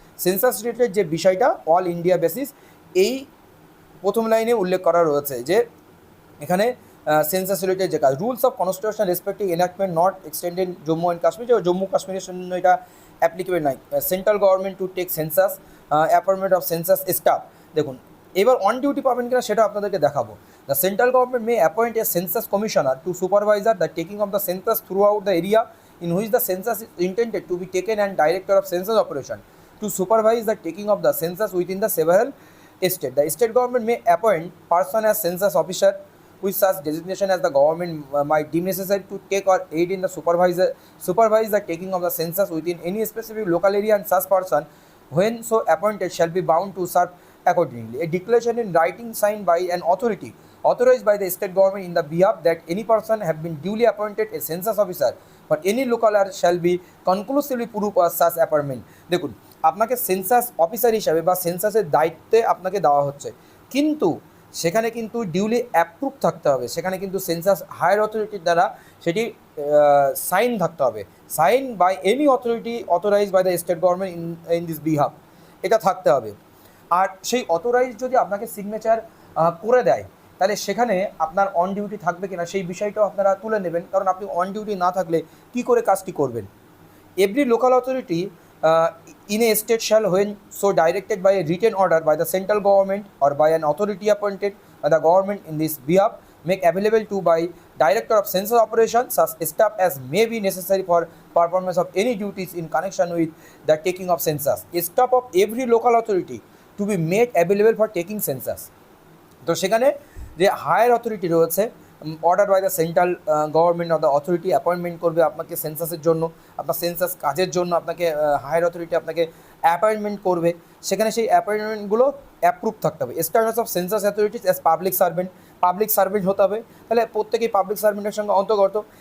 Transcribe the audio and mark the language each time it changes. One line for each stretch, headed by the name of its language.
Bangla: Census related যে বিষয়টা all India basis, এই প্রথম লাইনে উল্লেখ করা রয়েছে যে এখানে সেন্সাস রিলেটেড যে কাজ,
English: rules of constitution respecting enactment not extended Jammu and Kashmir,
Bangla: যে জম্মু কাশ্মীরের জন্য এটা অ্যাপ্লিকেবল নাই।
English: Central government to take census, appointment of census staff.
Bangla: দেখুন এবার অন ডিউটি পাবেন কিনা সেটা আপনাদেরকে দেখাবো।
English: The central government may appoint a census commissioner to supervisor the taking of the census throughout the area in which the census is intended to be taken and director of census operation to supervise the taking of the census within the several state. The state government may appoint person as census officer with such designation as the government might deem necessary to take or aid in the supervise the taking of the census within any specific local area, and such person when so appointed shall be bound to serve accordingly. A declaration in writing signed by an authority authorized by the state government in the behalf that any person have been duly appointed a census officer but any local area shall be conclusively proof of such appointment.
Bangla: দেখুন আপনাকে census officer হিসাবে বা সেন্সাসের দায়িত্বে আপনাকে দেওয়া হচ্ছে, কিন্তু সেখানে কিন্তু ডিউলি অ্যাপ্রুভ থাকতে হবে। সেখানে কিন্তু সেন্সাস হায়ার অথরিটির দ্বারা সেটি সাইন থাকতে হবে,
English: sign by any authority authorise by the state government in this behalf,
Bangla: এটা থাকতে হবে। আর সেই অথরাইজ যদি আপনাকে সিগনেচার করে দেয়, তাহলে সেখানে আপনার অন ডিউটি থাকবে কিনা সেই বিষয়টাও আপনারা তুলে নেবেন, কারণ আপনি অন ডিউটি না থাকলে কী করে কাজটি করবেন।
English: Every local authority in a state shall, when so directed by a written order by the central government or by an authority appointed by the government in this behalf, make available to by director of census operations such staff as may be necessary for performance of any duties in connection with the taking of census. A staff of every local authority to be made available for taking census.
Bangla: তো সেখানে যে higher authority রয়েছে,
English: order by the central government of the authority appointment
Bangla: করবে আপনাকে সেন্সাসের জন্য, আপনার census কাজের জন্য আপনাকে হায়ার অথরিটি আপনাকে অ্যাপয়েন্টমেন্ট করবে। সেখানে সেই অ্যাপয়েন্টমেন্টগুলো অ্যাপ্রুভ থাকতে হবে।
English: status of census authorities as public servant
Bangla: হতে হবে, তাহলে প্রত্যেকেই পাবলিক সার্ভেন্টের সঙ্গে অন্তর্গত।